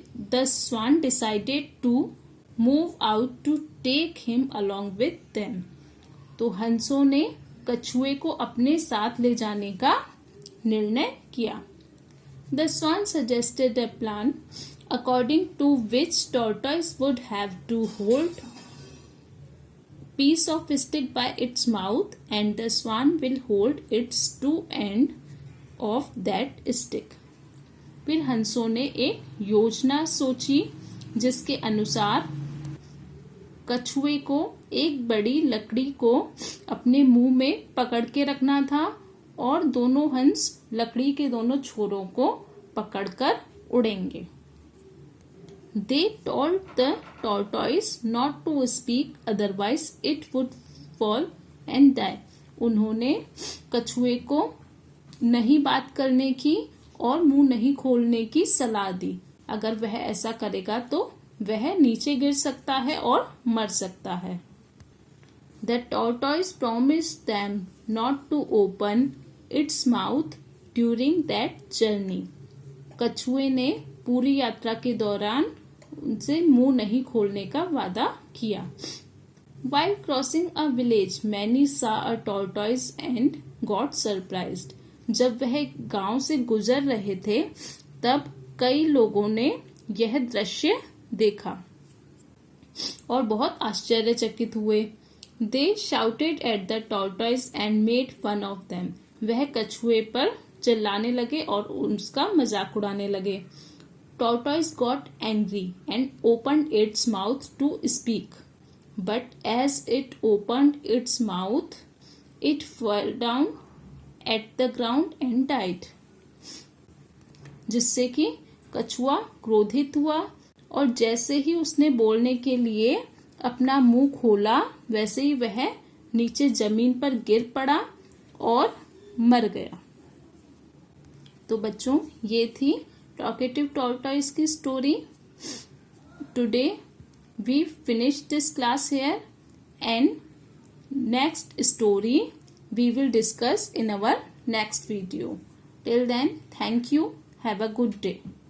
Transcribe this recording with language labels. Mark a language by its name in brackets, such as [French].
[English] The swan decided to move out to take him along with them. [Hindi] तो हंसों ने कछुए को अपने साथ ले जाने का निर्णय किया. [English] The swan suggested a plan according to which tortoise would have to hold piece of stick by its mouth and the swan will hold its two end of that stick. [Hindi] फिर हंसों ने एक योजना सोची जिसके अनुसार कछुए को एक बड़ी लकड़ी को अपने मुंह में पकड़ के रखना था और दोनों हंस लकड़ी के दोनों छोरों को पकड़कर उड़ेंगे. [English] They told the tortoise not to speak, otherwise it would fall and die. [Hindi] उन्होंने कछुए को नहीं बात करने की और मुंह नहीं खोलने की सलाह दी. अगर वह ऐसा करेगा तो वह नीचे गिर सकता है और मर सकता है. [English] The tortoise promised them not to open its mouth during that journey. [Hindi] कछुए ने पूरी यात्रा के दौरान उनसे मुंह नहीं खोलने का वादा किया. [English] While crossing a village, many saw a tortoise and got surprised. [Hindi] जब वह गांव से गुजर रहे थे तब कई लोगों ने यह दृश्य देखा और बहुत आश्चर्यचकित हुए. [English] They shouted at the tortoise and made fun of them. [Hindi] वह कछुए पर चिल्लाने लगे और उसका मजाक उड़ाने लगे. [English] Tortoise got angry and opened its mouth to speak. But as it opened its mouth, it fell down at the ground and died. [Hindi] जिससे कि कछुआ क्रोधित हुआ और जैसे ही उसने बोलने के लिए अपना मुंह खोला वैसे ही वह नीचे जमीन पर गिर पड़ा और मर गया. तो बच्चों ये थी टॉकेटिव टॉर्टॉइस की story. [English] Today we finish this class here and next story we will discuss in our next video. Till then, thank you. Have a good day.